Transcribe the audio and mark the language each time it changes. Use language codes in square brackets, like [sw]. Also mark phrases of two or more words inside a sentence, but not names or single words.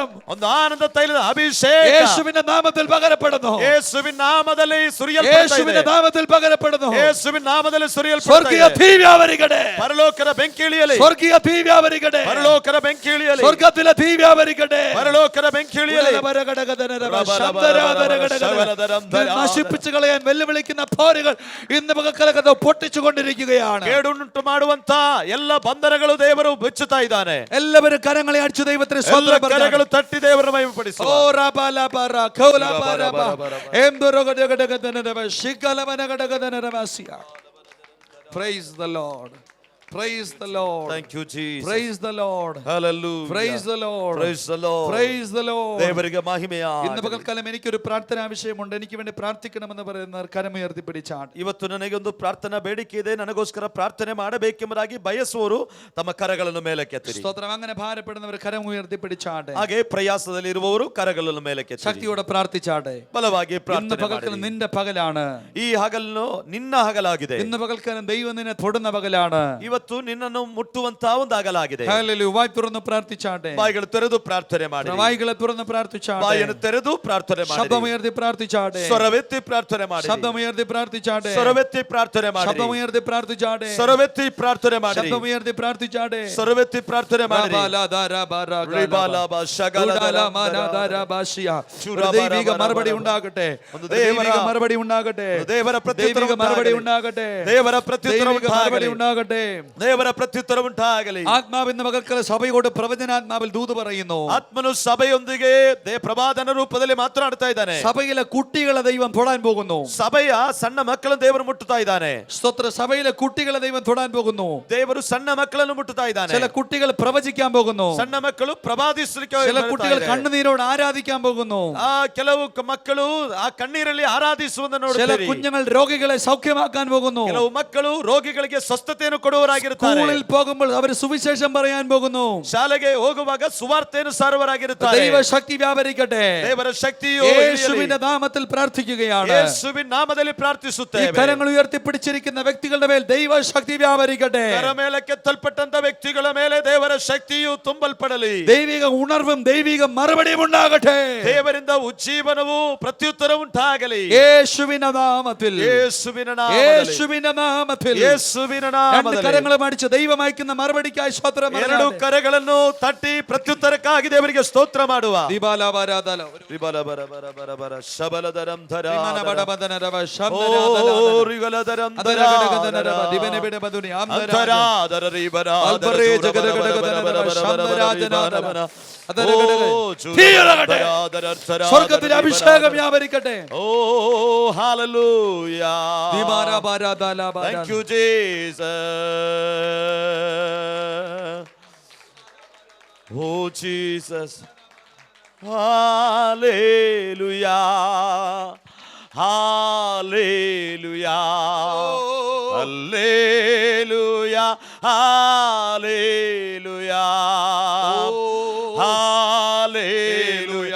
[kn] ಒಂದು ಆನಂದ ತೈಲದ ಅಭಿಷೇಕ [ml] യേശുവിന്റെ നാമത്തിൽ പകരപ്പെടുന്നു. [kn] ಯೇಸುವಿನ ನಾಮದಲ್ಲಿ ಸುರಿಯಲ್ಪಡುತ್ತದೆ. [ml] യേശുവിന്റെ നാമത്തിൽ പകരപ്പെടുന്നു. [kn] ಯೇಸುವಿನ ನಾಮದಲ್ಲಿ ಸುರಿಯಲ್ಪಡುತ್ತದೆ. [ml] സ്വർഗീയ തീ വ്യാപരിക്കട്ടെ. [kn] ಪರಲೋಕದ ಬೆಂಕಿ ಇಳಿಯಲಿ. [ml] സ്വർഗീയ തീ വ്യാപരിക്കട്ടെ. [kn] ಪರಲೋಕದ ಬೆಂಕಿ ಇಳಿಯಲಿ. [ml] സ്വർഗത്തിലെ തീ വ്യാപരിക്കട്ടെ. [kn] പരലോകದ ಬೆಂಕಿ ಇಳಿಯಲಿ. [ml] നശിപ്പിച്ചു കളയാൻ വെല്ലുവിളിക്കുന്ന പോരുകൾ ഇന്ന് പകൽക്കാലം പൊട്ടിച്ചുകൊണ്ടിരിക്കുകയാണ്. [kn] കേടുണ്ടുಂಟು ಮಾಡುವಂತ ಎಲ್ಲ ಬಂಧನಗಳು ದೇವರು ಬಿಚ್ಚುತ್ತಾ ಇದ್ದಾನೆ. [ml] എല്ലാവരും കരങ്ങളെ അടിച്ചു ദൈവത്തിന് [kn] ಕರಗಳು ತಟ್ಟಿ ದೇವರ ಮಹಿಮೆಪಡಿಸುವ. [en] Praise the Lord. Praise the Lord. Thank you Jesus. Praise the Lord. Hallelujah. Praise the Lord. Praise the Lord. Praise the Lord. [kn] ದೇವರಿಗೆ ಮಹಿಮೆಯಾಗಲಿ. [ml] ഇന്ന് പകൽക്കാലം എനിക്കൊരു പ്രാർത്ഥനാ വിഷയമുണ്ട്. എനിക്ക് വേണ്ടി പ്രാർത്ഥിക്കണമെന്ന് പറയുന്നവർ കരമുയർത്തി പിടിച്ചാണ്. [kn] ಇವತ್ತು ನನಗೆ ಒಂದು ಪ್ರಾರ್ಥನಾ ಬೇಡಿಕೆ ಇದೆ, ನನಗೋಸ್ಕರ ಪ್ರಾರ್ಥನೆ ಮಾಡಬೇಕೆಂಬುದಾಗಿ ಬಯಸುವವರು ತಮ್ಮ ಕರಗಳನ್ನು ಮೇಲಕ್ಕೆತ್ತಿರಿ. [ml] സ്തോത്രം. അങ്ങനെ ഭാരപ്പെടുന്നവർ കരമുയർത്തി പിടിച്ചാട്ടെ. [kn] ಹಾಗೆ ಪ್ರಯಾಸದಲ್ಲಿ ಇರುವವರು ಕರಗಳನ್ನು ಮೇಲಕ್ಕೆತ್ತಿರಿ. [ml] ശക്തിയോടെ പ്രാർത്ഥിച്ചാട്ടെ. [kn] ಬಲವಾಗಿ [ml] ഇന്ന് [kn] ಪ್ರಾರ್ಥನೆ [ml] പകൽക്കാലം [kn] ಮಾಡಿರಿ. [ml] നിന്റെ പകലാണ്. [kn] ಈ ಹಗಲು ನಿನ್ನ ಹಗಲಾಗಿದೆ. [ml] ഇന്ന് പകൽക്കാലം ദൈവം നിന്നെ തൊടുന്ന പകലാണ്. [kn] ಇವತ್ತು ನಿನ್ನನ್ನು ಮುಟ್ಟುವಂತಹ ಒಂದು ಹಗಲಾಗಿದೆ. [ml] ഹല്ലേലൂയ. വായ് തുറന്ന് പ്രാർത്ഥിച്ചാട്ടെ. [kn] ಬಾಯಿಗಳು ತೆರೆದು ಪ್ರಾರ್ಥನೆ ಮಾಡಿ. [ml] വായ്കളെ തുറന്ന് പ്രാർത്ഥിച്ചാട്ടെ. [kn] ಬಾಯನ್ನು ತೆರೆದು ಪ್ರಾರ್ಥನೆ ಮಾಡಿ. [ml] ശബ്ദമുയർത്തി പ്രാർത്ഥിച്ചാട്ടെ. [kn] ಸ್ವರವೆತ್ತಿ ಪ್ರಾರ್ಥನೆ ಮಾಡಿ. [ml] ശബ്ദമുയർത്തി പ്രാർത്ഥിച്ചാട്ടെ. [kn] ಸ್ವರವೆತ್ತಿ ಪ್ರಾರ್ಥನೆ ಮಾಡಿ. [ml] ശബ്ദമുയർത്തി പ്രാർത്ഥിച്ചാട്ടെ. [kn] ಸ್ವರವೆತ್ತಿ ಪ್ರಾರ್ಥನೆ ಮಾಡಿ. [ml] ശബ്ദമുയർത്തി പ്രാർത്ഥിച്ചാട്ടെ. [kn] ಸ್ವರವೆತ್ತಿ ಪ್ರಾರ್ಥನೆ ಮಾಡಿ. [ml] ദൈവിക മറുപടി ഉണ്ടാകട്ടെ. ദൈവിക മറുപടി ഉണ്ടാകട്ടെ. [kn] ದೇವರ ಪ್ರತ್ಯುತ್ತರ [ml] മറുപടി ഉണ്ടാകട്ടെ. [kn] ದೇವರ ಪ್ರತ್ಯುತ್ತರ [ml] മറുപടി ഉണ്ടാകട്ടെ. [kn] ದೇವರ ಪ್ರತ್ಯುತ್ತರ ಉಂಟಾಗಲಿ. [ml] ആത്മാവിന്റെ പകൽക്കാല സഭയോട് പ്രവചനാത്മാവിൽ ദൂത് പറയുന്നു. [kn] ಆತ್ಮನು ಸಭೆಯೊಂದಿಗೆ ಪ್ರವಾದನ ರೂಪದಲ್ಲಿ ಮಾತನಾಡ್ತಾ ಇದ್ದಾನೆ. [ml] സഭയിലെ കുട്ടികളെ ദൈവം തൊടാൻ പോകുന്നു. [kn] ಸಭೆಯ ಸಣ್ಣ ಮಕ್ಕಳನ್ನು ದೇವರು ಮುಟ್ಟುತ್ತಾ ಇದ್ದಾನೆ. [ml] സ്തോത്ര. സഭയിലെ കുട്ടികളെ ദൈവം തൊടാൻ പോകുന്നു. [kn] ದೇವರು ಸಣ್ಣ ಮಕ್ಕಳನ್ನು ಮುಟ್ಟುತ್ತಾ ಇದ್ದಾನೆ. [ml] ചില കുട്ടികൾ പ്രവചിക്കാൻ പോകുന്നു. [kn] ಸಣ್ಣ ಮಕ್ಕಳು ಪ್ರವಾದಿಸಲಿಕ್ಕೆ [ml] ചില കുട്ടികൾ കണ്ണുനീരോട് ആരാധിക്കാൻ പോകുന്നു. [kn] ಕೆಲವು ಮಕ್ಕಳು ಆ ಕಣ್ಣೀರಲ್ಲಿ ಆರಾಧಿಸುವುದನ್ನು [ml] ചില [kn] ನೋಡುತ್ತೀರಿ. [ml] കുഞ്ഞുങ്ങൾ രോഗികളെ സൗഖ്യമാക്കാൻ പോകുന്നു. [kn] ಕೆಲವು ಮಕ್ಕಳು ರೋಗಿಗಳಿಗೆ ಸ್ವಸ್ಥತೆಯನ್ನು ಕೊಡುವವರಾಗಿರುತ್ತಾರೆ. [ml] സ്കൂളിൽ പോകുമ്പോൾ അവർ സുവിശേഷം പറയാൻ പോകുന്നു. [kn] ಶಾಲೆಗೆ ಹೋಗುವಾಗ ಸುವಾರ್ತೆಯನ್ನು ಸಾರುವವರಾಗಿರುತ್ತಾರೆ. [ml] ദൈവ ശക്തി വ്യാപരിക്കട്ടെ. [kn] ದೇವರ ಶಕ್ತಿಯು [ml] യേശുവിന്റെ നാമത്തിൽ പ്രാർത്ഥിക്കുകയാണ്. [kn] ಯೇಸುವಿನ ನಾಮದಲ್ಲಿ [ml] ഈ [kn] ಪ್ರಾರ್ಥಿಸುತ್ತೇವೆ. [ml] കരങ്ങൾ ഉയർത്തിപ്പിടിച്ചിരിക്കുന്ന വ്യക്തികളുടെ മേൽ ദൈവ ശക്തി വ്യാപരിക്കട്ടെ. [kn] ಕರ ಮೇಲೆ ಕೆತ್ತಲ್ಪಟ್ಟಂತ ವ್ಯಕ್ತಿಗಳ ಮೇಲೆ ದೇವರ ಶಕ್ತಿಯು ತುಂಬಲ್ಪಡಲಿ. [ml] ദൈവിക ഉണർവും ദൈവിക മറുപടിയും ഉണ്ടാകട്ടെ. [kn] ದೇವರಿಂದ ಉಜ್ಜೀವನವು ಪ್ರತ್ಯುತ್ತರ ಉಂಟಾಗಲಿ. [ml] യേശുവിന്റെ നാമത്തിൽ. [kn] ಯೇಸುವಿನ ನಾಮದಲ್ಲಿ. [ml] യേശുവിന്റെ നാമത്തിൽ. [kn] ಯೇಸುವಿನ [ml] രണ്ട് [kn] ನಾಮದಲ್ಲಿ. [ml] കരങ്ങളും അടിച്ച് ദൈവം അയക്കുന്ന മറുപടിക്കായി സ്തോത്രം. [kn] ಎರಡು ಕರಗಳನ್ನು ತಟ್ಟಿ ಪ್ರತ್ಯುತ್ತರಕ್ಕಾಗಿ ದೇವರಿಗೆ ಸ್ತೋತ್ರ ಮಾಡುವ. ಶಬಲದರಂ ಧರ ರಿಗಲದರಂ ಧರ ಅಂತರಾದರ ರಿಬರ [ml] സ്വർഗ്ഗത്തിലെ അഭിഷേകം വ്യാപരിക്കട്ടെ. ഓ ഹല്ലേലൂയ. [en] Thank you Jesus. Oh Jesus. Hallelujah. Hallelujah. Hallelujah. Hallelujah. Hallelujah.